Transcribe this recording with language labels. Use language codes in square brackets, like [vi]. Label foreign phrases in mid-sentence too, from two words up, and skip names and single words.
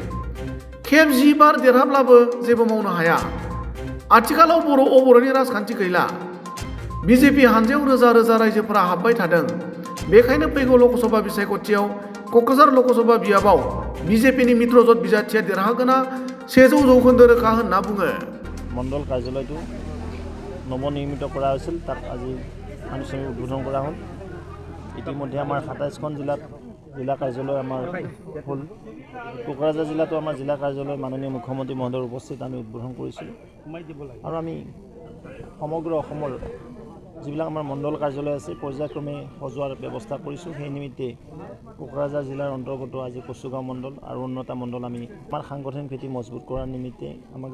[brx] खेब 10 बार देरहाब्लाबो जेबो मावनो हाया आथिखालाव बर' अबर'नि राजखान्थि गैला बिजेपि हान्जायाव रोजा रोजा रायजोफोरा हाबबाय थादों बेखायनो फैगौ लकसभा बिसायख'थियाव क'क्राझार लकसभा बियाबाव बिजेपिनि मित्रजोट बिजाथिया देरहागोना 100% रोखा होनना बुङो। [as] মণ্ডল কাৰ্যালয়টো নৱনিৰ্মিত কৰা হৈছিল তাক আজি আনুষ্ঠানিক উদ্বোধন কৰা হ'ল ইতিমধ্যে আমাৰ 27খন জিলাত জিলা কাৰ্যালয় আমাৰ হ'ল কোকৰাঝাৰ জিলাতো আমাৰ জিলা কাৰ্যালয় মাননীয় মুখ্যমন্ত্ৰী মহোদয়ৰ উপস্থিত আমি উদ্বোধন কৰিছিলোঁ আৰু আমি সমগ্ৰ অসমৰ যিবিলাক আমাৰ মণ্ডল কাৰ্যালয় আছে পৰ্যায়ক্ৰমে সজোৱাৰ ব্যৱস্থা কৰিছোঁ সেই নিমিত্তে কোকৰাঝাৰ জিলাৰ অন্তৰ্গত আজি কচুগাঁও মণ্ডল আৰু অন্যতা মণ্ডল আমি আমাৰ সাংগঠনিক ভেটি মজবুত কৰাৰ নিমিত্তে আমাক